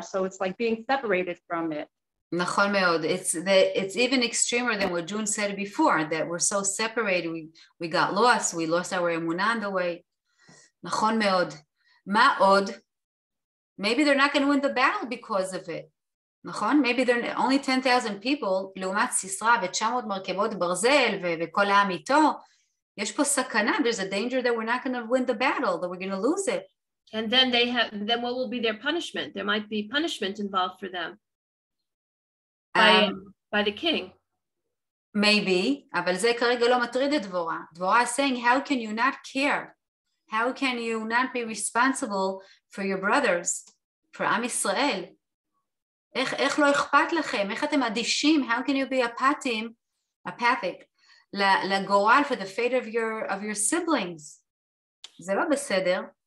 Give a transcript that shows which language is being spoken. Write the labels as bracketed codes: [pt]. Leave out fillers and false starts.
[en] So it's like being separated from it. [he] נכון מאוד. [en] It's even extremer than what June said before, that we're so separated, we got lost, we lost our emunah on the way. [he] נכון מאוד. מה עוד? [en] Maybe they're not going to win the battle because of it. [he] נכון? [en] Maybe they're only 10,000 people, [he] לעומת סיסרא ו-900 מרכבות ברזל וכל העם איתו. יש פה סכנה, [en] there's a danger that we're not going to win the battle, that we're going to lose it. And then what will be their punishment? There might be punishment involved for them. By the king. [he] Maybe, אבל זה כרגע לא מטריד את דבורה. [en] דבורה is saying, how can you not care? How can you not be responsible for your brothers, for עם ישראל? [he] איך לא אכפת לכם? איך אתם אדישים? [en] How can you be apathic [he] לגורל, [en] for the fate of your siblings? [he] זה לא בסדר.